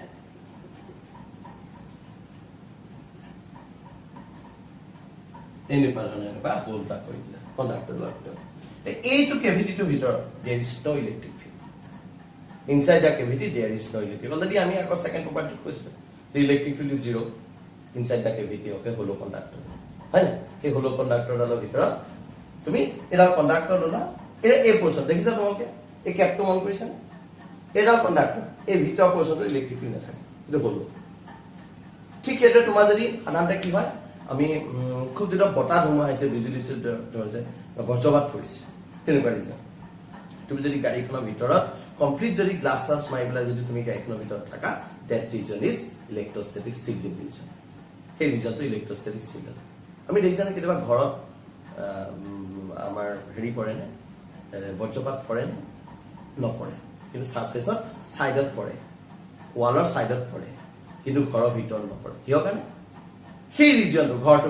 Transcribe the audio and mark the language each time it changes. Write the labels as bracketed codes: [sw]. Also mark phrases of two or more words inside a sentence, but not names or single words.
[as] বা হোলটা কৰি দিলা কণ্ডাক্টৰ লগত এইটো কেভিটিটোৰ ভিতৰত [en] there is no electric field inside the cavity there is no [as] electric already আমি আকৌ [en] second property [as] কৈছো [en] the electric field is 0 inside the cavity of a hollow conductor [as] হয় না এই [en] hollow conductorৰ [as] ভিতৰত তুমি এটা কণ্ডাক্টৰ ললা এই পোৰশন দেখিছা তোমালোকে এই ক্যাপটো মন কৰিছা এটা কণ্ডাক্টৰ এই ভিতৰ পোৰশনটো ইলেক্ট্ৰিক ফিল্ড নাথাকে এটা hollow ঠিক এটা তোমাৰ যদি সাধাৰণতে কি হয় আমি খুব দিনৰ বতাহ ধুমুহা আহিছে বিজুলী ধৰিছে বজ্ৰপাত পৰিছে তেনেকুৱা ৰিজন তুমি যদি গাড়ীখনৰ ভিতৰত কমপ্লিট যদি গ্লাছ চাছ মাৰি পেলাই যদি তুমি গাড়ীখনৰ ভিতৰত থাকা [en] that region is electrostatic shielding region [as] সেই ৰিজনটো [en] electrostatic shielding [as] আমি দেখিছা নে কেতিয়াবা ঘৰত আমাৰ হেৰি পৰে নে বজ্ৰপাত পৰে নপৰে কিন্তু সাৰফেসত সাইডত পৰে ওয়ালৰ সাইডত পৰে কিন্তু ঘৰৰ ভিতৰত নপৰে কিয় কাৰণে সেই ৰিজনটো ঘৰটোৰ